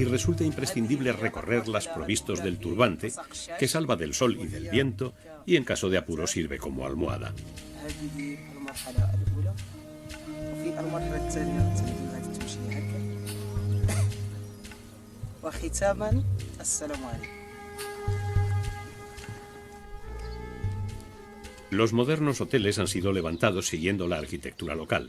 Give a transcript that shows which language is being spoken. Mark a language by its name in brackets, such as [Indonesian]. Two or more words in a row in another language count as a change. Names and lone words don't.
[Spanish] resulta imprescindible recorrerlas provistos del turbante, que salva del sol y del viento y en caso de apuro sirve como almohada. [Arabic] المرحلة الأولى، وفي المرحلة الثانية تنجم هذه التمشية هكا. وختاما السلام عليكم. [Spanish] Los modernos hoteles han sido levantados siguiendo la arquitectura local.